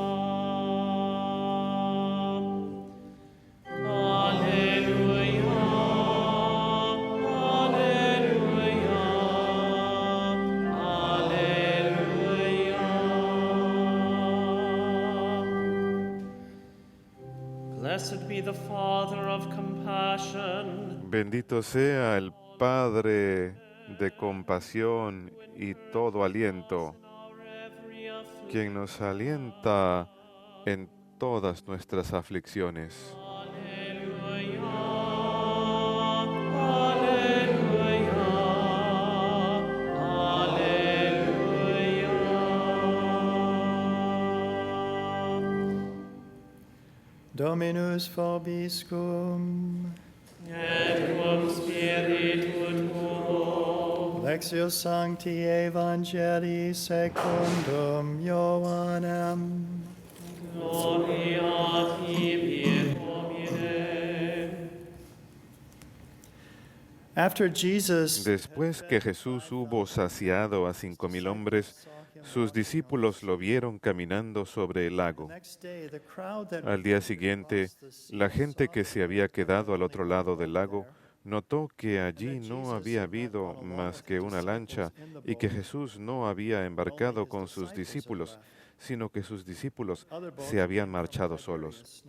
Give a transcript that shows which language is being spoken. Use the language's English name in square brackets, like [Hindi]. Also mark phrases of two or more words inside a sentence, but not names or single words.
[English] Alleluia, alleluia, alleluia. Blessed be the Father of compassion. [Spanish] Bendito sea el Padre de compasión y todo aliento, quien nos alienta en todas nuestras aflicciones. [Latin] Dominus vobiscum. Et cum spiritu tuo. Lectio Sancti Evangelii secundum Ioannem. Gloria a tibi, Domine. [English] After Jesus [Spanish] Después que Jesús hubo saciado a 5,000 hombres, sus discípulos lo vieron caminando sobre el lago. Al día siguiente, la gente que se había quedado al otro lado del lago notó que allí no había habido más que una lancha y que Jesús no había embarcado con sus discípulos, sino que sus discípulos se habían marchado solos.